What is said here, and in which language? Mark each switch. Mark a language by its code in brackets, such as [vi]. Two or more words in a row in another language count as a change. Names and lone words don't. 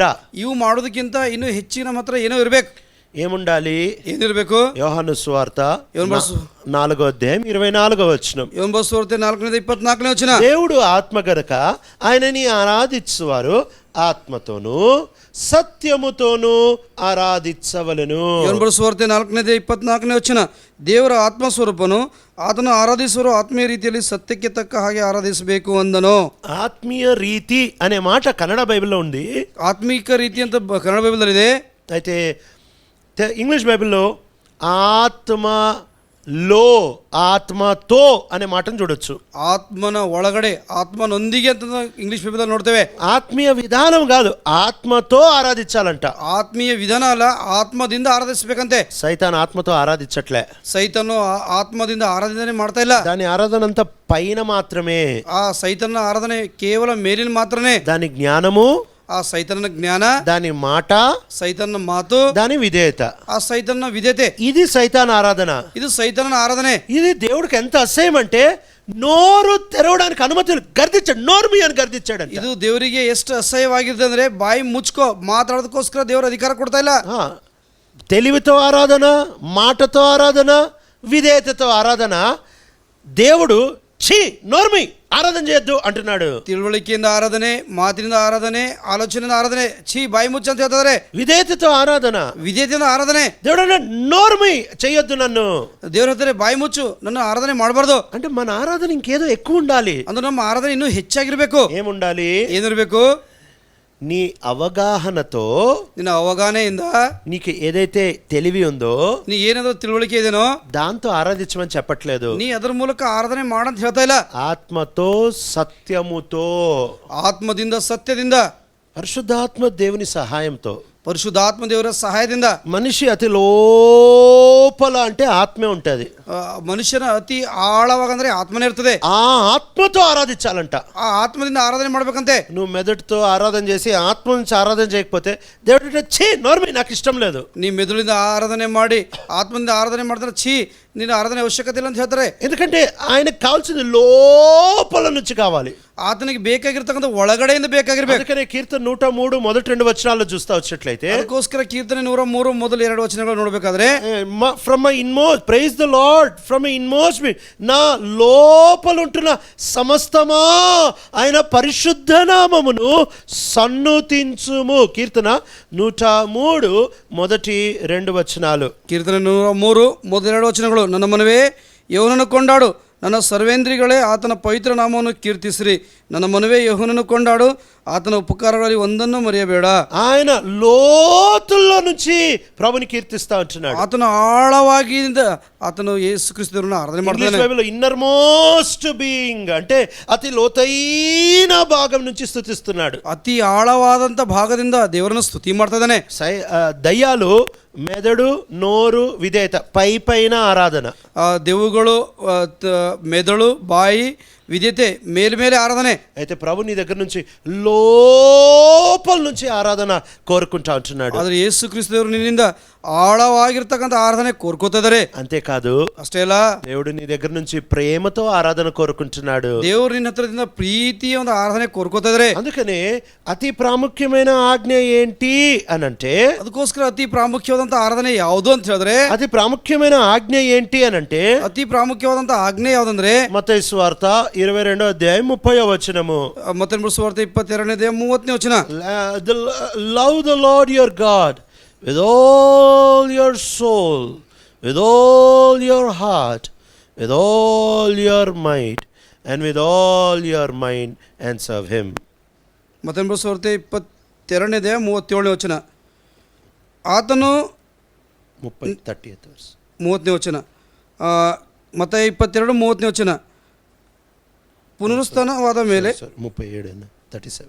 [kn] ಇವು ಮಾಡೋದಕ್ಕಿಂತ ಇನ್ನೂ ಹೆಚ್ಚಿನ ನಮ್ಮ ಹತ್ರ ಏನೋ ಇರಬೇಕು. [te] ఏముండాలి? [kn] ಏನಿರಬೇಕು? [te] యోహాను సువార్త 4వ అధ్యాయం 24వ వచనం. యోహాను సువార్త 4:24 వచనం. దేవుడు ఆత్మ గనుక ఆయనని ఆరాధించువారు ఆత్మతోనూ సత్యముతోనూ ఆరాధించవలెను. యోహాను సువార్త 4:24 వచనం. [kn] ದೇವರ ಆತ್ಮ ಸ್ವರೂಪನು ಆತನು ಆರಾಧಿಸುವರು ಆತ್ಮೀಯ ರೀತಿಯಲ್ಲಿ ಸತ್ಯಕ್ಕೆ ತಕ್ಕ ಹಾಗೆ ಆರಾಧಿಸಬೇಕು ಅಂದನು. [te] ఆత్మీయ రీతి అనే మాట కన్నడ బైబిల్లో ఉంది. [kn] ಆತ್ಮೀಕ ರೀತಿ ಅಂತ ಕನ್ನಡ ಬೈಬಲ್ ಇದೆ. [te] అయితే ఇంగ్లీష్ బైబిల్లో ఆత్మతో అనే మాటను చూడొచ్చు. [kn] ಆತ್ಮನ ಒಳಗಡೆ, ಆತ್ಮನೊಂದಿಗೆ ಅಂತ ಇಂಗ್ಲಿಷ್ ಬೈಬಲ್ ನೋಡ್ತೇವೆ. [te] ఆత్మీయ విధానం కాదు, ఆత్మతో ఆరాధించాలంట. [kn] ಆತ್ಮೀಯ ವಿಧಾನ ಅಲ್ಲ, ಆತ್ಮದಿಂದ ಆರಾಧಿಸಬೇಕಂತೆ. [te] సైతాన్ ఆత్మతో ఆరాధించట్లే. [kn] ಸೈತನು ಆತ್ಮದಿಂದ ಆರಾಧನೆ ಮಾಡ್ತಾ ಇಲ್ಲ. [te] దాని ఆరాధన అంతా పైన మాత్రమే. [kn] ಆ ಸೈತನ ಆರಾಧನೆ ಕೇವಲ ಮೇಲಿನ ಮಾತ್ರನೇ. [te] దాని జ్ఞానము, [kn] ಆ ಸೈತನ ಜ್ಞಾನ, [te] దాని మాట, [kn] ಸೈತನ ಮಾತು, [te] దాని విధేయత, [kn] ಆ ಸೈತನ ವಿಧೇಯತೆ, [te] ఇది సైతాన్ ఆరాధన. [kn] ಇದು ಸೈತನ ಆರಾಧನೆ. [te] ఇది దేవుడికి ఎంత అసహ్యం అంటే నోరు తెరవడానికి అనుమతి గర్దించాడు, నోరు మీ అని గర్దించాడు. [kn] ಇದು ದೇವರಿಗೆ ಎಷ್ಟು ಅಸಹ್ಯವಾಗಿದೆ ಅಂದ್ರೆ ಬಾಯಿ ಮುಚ್ಕೋ, ಮಾತಾಡೋದಕ್ಕೋಸ್ಕರ ದೇವರ ಅಧಿಕಾರ ಕೊಡ್ತಾ ಇಲ್ಲ. [te] తెలివితో ఆరాధన, మాటతో ఆరాధన, విధేయతతో ఆరాధన. దేవుడు ఛీ నోర్మి ఆరాధన చేయొద్దు అంటున్నాడు. [kn] ತಿಳುವಳಿಕೆಯಿಂದ ಆರಾಧನೆ, ಮಾತಿನಿಂದ ಆರಾಧನೆ, ಆಲೋಚನೆಯಿಂದ ಆರಾಧನೆ, ಛೀ ಬಾಯಿ ಮುಚ್ಚ ಅಂತ ಹೇಳ್ತಾರೆ. [te] విధేయతతో ఆరాధన, [kn] ವಿಧೇಯತೆಯಿಂದ ಆರಾಧನೆ. [te] దేవుడు నోర్మి చేయొద్దు నన్ను. [kn] ದೇವ್ರ ಹೇಳ್ತಾರೆ ಬಾಯಿ ಮುಚ್ಚು, ನನ್ನ ಆರಾಧನೆ ಮಾಡಬಾರ್ದು. [te] అంటే మన ఆరాధన ఇంకేదో ఎక్కువ ఉండాలి. [kn] ಅಂದ್ರೆ ನಮ್ಮ ಆರಾಧನೆ ಇನ್ನೂ ಹೆಚ್ಚಾಗಿರ್ಬೇಕು. [te] ఏముండాలి? [kn] ಏನಿರ್ಬೇಕು? [te] నీ అవగాహనతో, [kn] ನಿನ್ನ ಅವಗಾಹನೆಯಿಂದ, [te] నీకు ఏదైతే తెలివి ఉందో, [kn] ನೀ ಏನಾದ್ರೂ ತಿಳುವಳಿಕೆ ಇದೆನೋ [te] దాంతో ఆరాధించమని చెప్పట్లేదు. [kn] ನೀ ಅದರ ಮೂಲಕ ಆರಾಧನೆ ಮಾಡಂತ ಹೇಳ್ತಾ ಇಲ್ಲ. [te] ఆత్మతో సత్యముతో, [kn] ಆತ್ಮದಿಂದ ಸತ್ಯದಿಂದ, [te] పరిశుద్ధాత్మ దేవుని సహాయంతో, [kn] ಪರಿಶುದ್ಧಾತ್ಮ ದೇವರ ಸಹಾಯದಿಂದ. [te] మనిషి అతి లోపల అంటే ఆత్మే ఉంటది. [kn] ಮನುಷ್ಯನ ಅತಿ ಆಳವಾಗಂದ್ರೆ ಆತ್ಮನೇ ಇರ್ತದೆ. [te] ఆ ఆత్మతో ఆరాధించాలంట. [kn] ಆ ಆತ್ಮದಿಂದ ಆರಾಧನೆ ಮಾಡ್ಬೇಕಂತೆ. [te] నువ్వు మెదడుతో ఆరాధన చేసి ఆత్మ నుంచి ఆరాధన చేయకపోతే దేవుడు ఛీ నోర్మి నాకు ఇష్టం లేదు. [kn] ನೀ ಮೆದುಳಿಂದ ಆರಾಧನೆ ಮಾಡಿ ಆತ್ಮದಿಂದ ಆರಾಧನೆ ಮಾಡಿದ್ರೆ ಛೀ ನಿನ್ನ ಆರಾಧನೆ ಅವಶ್ಯಕತೆ ಇಲ್ಲ ಅಂತ ಹೇಳ್ತಾರೆ. [te] ఎందుకంటే ఆయనకు కావాల్సింది లోపల నుంచి కావాలి. [kn] ಆತನಿಗೆ ಬೇಕಾಗಿರ್ತಕ್ಕಂಥ ಒಳಗಡೆಯಿಂದ ಬೇಕಾಗಿರ್ಬೇಕು. [te] అందుకనే కీర్తన 103 మొదటి 2 వచనాల్లో చూస్తా వచ్చేట్లయితే, [kn] ಅದಕ್ಕೋಸ್ಕರ ಕೀರ್ತನೆ 103 ಮೊದಲ 2 ವಚನಗಳು ನೋಡಬೇಕಾದ್ರೆ, [en] from my inmost praise the Lord from my inmost me, [te] నా లోపల ఉంటున్న సమస్తమా ఆయన పరిశుద్ధ నామమును సన్నుతించుము. కీర్తన 103 మొదటి 2 వచనాలు. [kn] ಕೀರ್ತನೆ 103 ಮೊದಲ 2 ವಚನಗಳು. ನನ್ನ ಮನವೇ ಯೆಹೋವನನ್ನು ಕೊಂಡಾಡು, ನನ್ನ ಸರ್ವೇಂದ್ರಿಗಳೇ ಆತನ ಪವಿತ್ರ ನಾಮವನ್ನು ಕೀರ್ತಿಸಿರಿ. ನನ್ನ ಮನವೇ ಯೆಹೋವನನ್ನು ಕೊಂಡಾಡು, ಆತನ ಉಪಕಾರಗಳಲ್ಲಿ ಒಂದನ್ನು ಮರೆಯಬೇಡ. [te] ఆయన లోతుల్లో నుంచి ప్రభుని కీర్తిస్తా ఉంటున్నాడు. [kn] ಆತನ ಆಳವಾಗಿಂದ ಆತನು ಯೇಸು ಕ್ರಿಸ್ತನನ್ನು ಆರಾಧನೆ ಮಾಡ್ತಾನೆ. [te] బైబిల్లో [en] inner most being [te] అంటే అతి లోతైన భాగం నుంచి స్తుతిస్తున్నాడు. [kn] ಅತಿ ಆಳವಾದಂಥ ಭಾಗದಿಂದ ದೇವರನ್ನು ಸ್ತುತಿ ಮಾಡ್ತಾ ಇದ್ದಾನೆ. [te] దయ్యాలు మెదడు, నోరు, విధేయత, పై పైన ఆరాధన. [kn] ದೆವ್ವಗಳು ಮೆದುಳು, ಬಾಯಿ, [te] విధేయతే మేలుమేలే ఆరాధనే. అయితే ప్రభు నీ దగ్గర నుంచి లోపల నుంచి ఆరాధన కోరుకుంటా ఉంటున్నాడు. [kn] ಆದರೆ ಯೇಸು ಕ್ರಿಸ್ತವರು ನಿನ್ನಿಂದ ಆಳವಾಗಿರ್ತಕ್ಕಂಥ ಆರಾಧನೆ ಕೋರ್ಕೋತಿದ್ದಾರೆ. [te] అంతే కాదు, [kn] ಅಷ್ಟೇ ಅಲ್ಲ, [te] దేవుడు నీ దగ్గర నుంచి ప్రేమతో ఆరాధన కోరుకుంటున్నాడు. [kn] ದೇವ್ರು ನಿನ್ನ ಹತ್ರದಿಂದ ಪ್ರೀತಿಯ ಒಂದು ಆರಾಧನೆ ಕೋರ್ಕೋತಾ ಇದಾರೆ. [te] అందుకనే అతి ప్రాముఖ్యమైన ఆజ్ఞ ఏంటి అనంటే, [kn] ಅದಕ್ಕೋಸ್ಕರ ಅತಿ ಪ್ರಾಮುಖ್ಯವಾದಂತ ಆರಾಧನೆ ಯಾವುದು ಅಂತ ಹೇಳಿದ್ರೆ, [te] అతి ప్రాముఖ్యమైన ఆజ్ఞ ఏంటి అనంటే [kn] ಅತಿ ಪ್ರಾಮುಖ್ಯವಾದಂತ ಆಜ್ಞೆ ಯಾವ್ದಂದ್ರೆ [te] మత్తయి సువార్త 22వ అధ్యాయం 30వ వచనము. [kn] ಮತ್ತೊಂದು ಸುವಾರ್ತೆ 22ನೇ 30ನೇ ವಚನ. [en] Love the Lord your God with all your soul, with all your heart, with all your might, and with all your mind, and serve him. [kn] ಮತ್ತೊಂದು ಸುವಾರ್ತೆ 22ನೇ 37ನೇ ವಚನ. ಆತನು [en] 30th verse. [kn] 30ನೇ ವಚನ. ಮತ್ತೆ 22:30ನೇ ವಚನ. ಪುನರುತ್ಥಾನವಾದ ಮೇಲೆ 37.